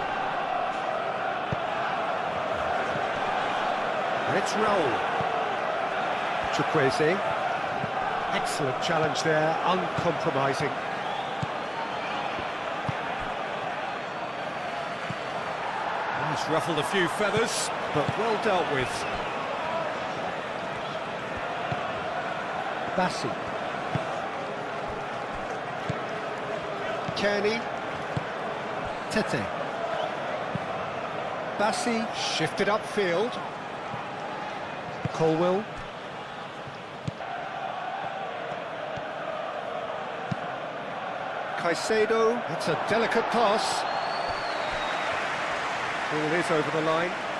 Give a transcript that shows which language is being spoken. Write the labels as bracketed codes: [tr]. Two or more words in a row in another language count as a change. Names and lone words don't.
[en] And it's Raul. Chukwueze. Excellent challenge there, uncompromising. He's ruffled a few feathers, but well dealt with. Bassi. Kearney. Tete. Bassi shifted upfield. Colwill. Caicedo. It's a delicate pass. Ball is over the line.